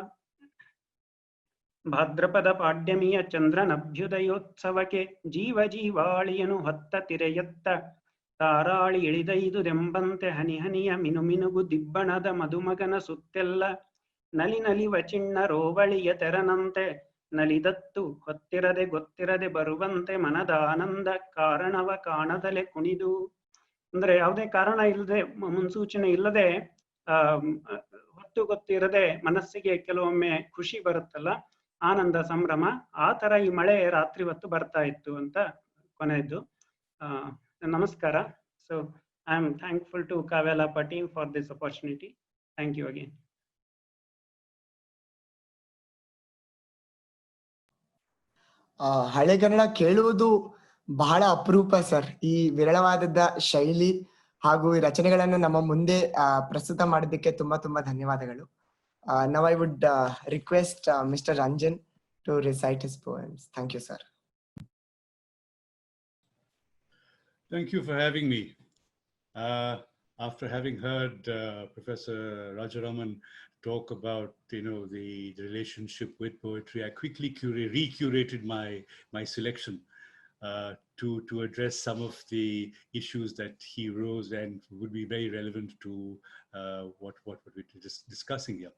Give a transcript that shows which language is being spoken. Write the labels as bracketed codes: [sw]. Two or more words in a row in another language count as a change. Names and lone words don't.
[kn] ಭಾದ್ರಪದ ಪಾಡ್ಯಮಿಯ ಚಂದ್ರನಭ್ಯುದಯೋತ್ಸವಕ್ಕೆ ಜೀವ ಜೀವಾಳಿಯನು ಹೊತ್ತ ತಿರೆಯತ್ತ. ತಾರಾಳಿ ಇಳಿದೈದುದೆಂಬಂತೆ ಹನಿ ಹನಿಯ ಮಿನುಮಿನುಗು ದಿಬ್ಬಣದ ಮಧುಮಗನ ಸುತ್ತೆಲ್ಲ. ನಲಿ ನಲಿವ ಚಿಣ್ಣ ರೋವಳಿಯ ತೆರನಂತೆ ನಲಿದತ್ತು ಹೊತ್ತಿರದೆ ಗೊತ್ತಿರದೆ ಬರುವಂತೆ. ಮನದ ಆನಂದ ಕಾರಣವ ಕಾಣದಲೆ ಕುಣಿದು. ಅಂದ್ರೆ ಯಾವುದೇ ಕಾರಣ ಇಲ್ಲದೆ ಮುನ್ಸೂಚನೆ ಇಲ್ಲದೆ ಹೊತ್ತು ಗೊತ್ತಿರದೆ ಮನಸ್ಸಿಗೆ ಕೆಲವೊಮ್ಮೆ ಖುಷಿ ಬರುತ್ತಲ್ಲ, ಆನಂದ ಸಂಭ್ರಮ. ಆ ತರ ಈ ಮಳೆ ರಾತ್ರಿ ಹೊತ್ತು ಬರ್ತಾ ಇತ್ತು ಅಂತ ಕೊನೆಯದ್ದು. ನಮಸ್ಕಾರ. [en] So I am thankful to ಕಾವ್ಯಲಾಪ team for this opportunity. Thank you again. [kn] ಹಳೆಗನ್ನಡ ಕೇಳುವುದು ಬಹಳ ಅಪರೂಪ ಸರ್. ಈ ವಿರಳವಾದ ಶೈಲಿ ಹಾಗೂ ಈ ರಚನೆಗಳನ್ನು ನಮ್ಮ ಮುಂದೆ ಪ್ರಸ್ತುತ ಮಾಡೋದಕ್ಕೆ ತುಂಬಾ ತುಂಬಾ ಧನ್ಯವಾದಗಳು. [en] Now I would request Mr. Ranjan to recite his poems. Thank you, sir. Thank you for having me. After having heard Professor Rajaraman talk about the relationship with poetry, I quickly recurated my selection to address some of the issues that he rose and would be very relevant to what we're discussing here.